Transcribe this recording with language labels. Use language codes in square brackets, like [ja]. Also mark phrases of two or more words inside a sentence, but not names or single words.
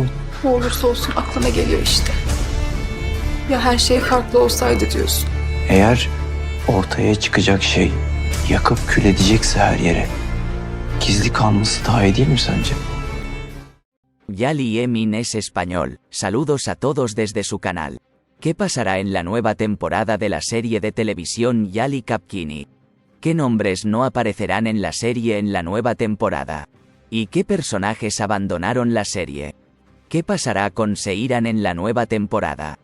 [tr] Ne olursa olsun aklıma geliyor işte. Ya her şey farklı olsaydı diyorsun. Eğer ortaya çıkacak şey yakıp kül edecekse her yere, gizli kalması daha iyi değil mi sence? [es] Yali Emin es español. Saludos a todos desde su canal. ¿Qué pasará en la nueva temporada de la serie de televisión Yali Kapkini? ¿Qué nombres no aparecerán en la serie en la nueva temporada? ¿Y qué personajes abandonaron la serie? ¿Qué pasará con Seiran en la nueva temporada?